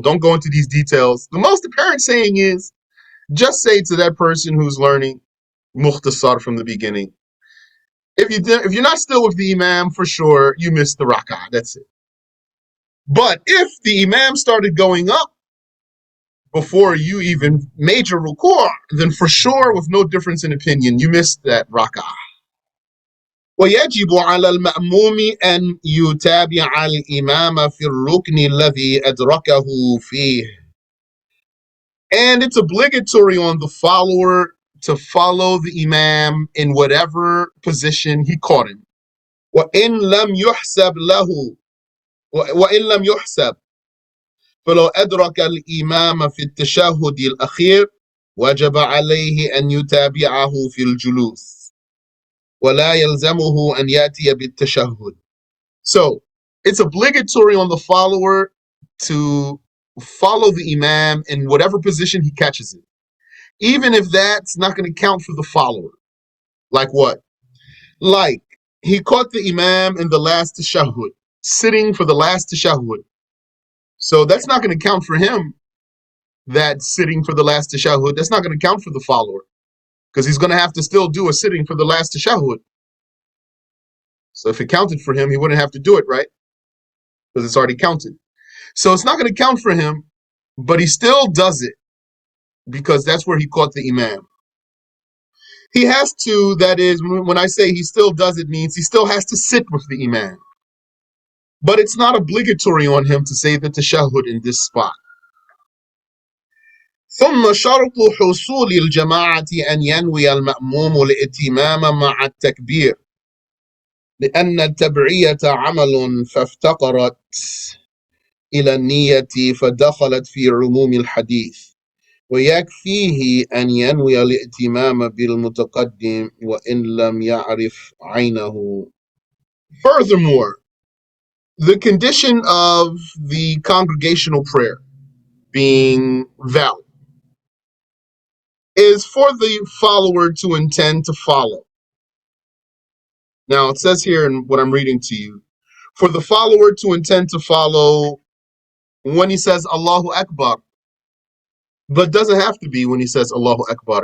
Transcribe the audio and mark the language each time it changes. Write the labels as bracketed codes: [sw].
[en] Don't go into these details. The most apparent saying is, just say to that person who's learning mukhtasar from the beginning, if you're not still with the imam, for sure, you missed the rak'ah. That's it. But if the imam started going up before you even made your ruku', then for sure, with no difference in opinion, you missed that rak'ah. [ar] ويجب على المأموم أن يتابع الإمام في الركن الذي أدركه فيه. [en] And it's obligatory on the follower to follow the imam in whatever position he caught him. [ar] وإن لم يحسب له وإن لم يحسب فلو أدرك الإمام في التشهد الأخير وجب عليه أن يتابعه في الجلوس ولا يلزمه أن يأتي بالتشهد. [en] So it's obligatory on the follower to follow the imam in whatever position he catches it, even if that's not going to count for the follower. Like what? Like he caught the imam in the last tashahhud, sitting for the last tashahhud. So that's not going to count for him, that sitting for the last tashahhud. That's not going to count for the follower, because he's going to have to still do a sitting for the last tashahhud. So if it counted for him, he wouldn't have to do it, right? Because it's already counted. So it's not going to count for him, but he still does it because that's where he caught the Imam. He has to, that is, when I say he still does it, means he still has to sit with the Imam. But it's not obligatory on him to say the tashahhud in this spot. [ar] ثم شرط حصول الجماعة أن ينوي المأموم الائتمام مع التكبير لأن التبعية عمل فافتقرت إلى النية فدخلت في عموم الحديث ويكفيه أن ينوي الائتمام بالمتقدم وإن لم يعرف عينه. [en] Furthermore, the condition of the congregational prayer being valid is for the follower to intend to follow. Now, it says here in what I'm reading to you, for the follower to intend to follow when he says Allahu Akbar, but doesn't have to be when he says Allahu Akbar.